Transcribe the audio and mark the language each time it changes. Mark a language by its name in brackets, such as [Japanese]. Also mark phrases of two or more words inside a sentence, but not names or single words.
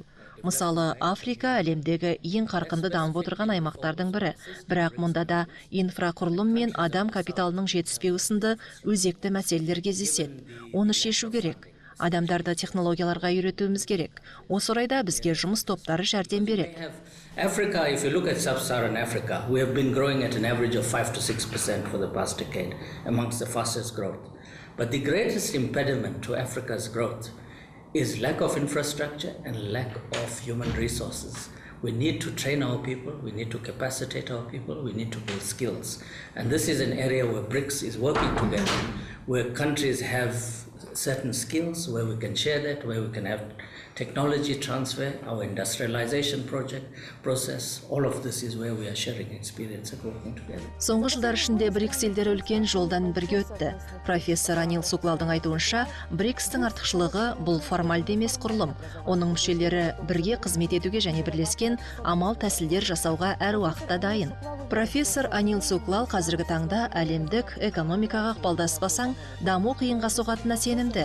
[Kazakh] Мысалы, Африка әлемдегі ең қарқынды дамып отырған аймақтардың бірі. Бірақ мұнда да инфрақұрылым мен адам капиталының жетіспеуі сынды өзекті мәселелер кездеседі. Оны шешу керек. Адамдарды технологияларға үйретуіміз керек. Осы орайда бізге жұмыс топтары жәрдем береді. [English] Africa, if you look at sub-Saharan Africa, we have been growing at an average of 5 to 6% for the past decade, amongst the fastest growth. But the greatest impediment to Africa's growth is lack of infrastructure and lack of human resources. We need to train our people, we need to capacitate our people, we need to build skills. And this is an area where BRICS is working together, where countries have certain skills, where we can share that, where we can have technology transfer, our industrialization process, all of this is where we are sharing experience and working together. [Kazakh] Соңғы жылдар ішінде БРИКС елдері үлкен жолдан бірге өтті. Профессор Анил Суклалдың айтуынша, БРИКСтің артықшылығы бұл формальды емес құрылым. Оның мүшелері бірге қызмет етуге және бірлескен амал тәсілдер жасауға әр уақытта дайын. Профессор Анил Суклал қазіргі таңда әлемдік экономикаға ықпалдаспасаң, даму қиынға соғатынына сенімді.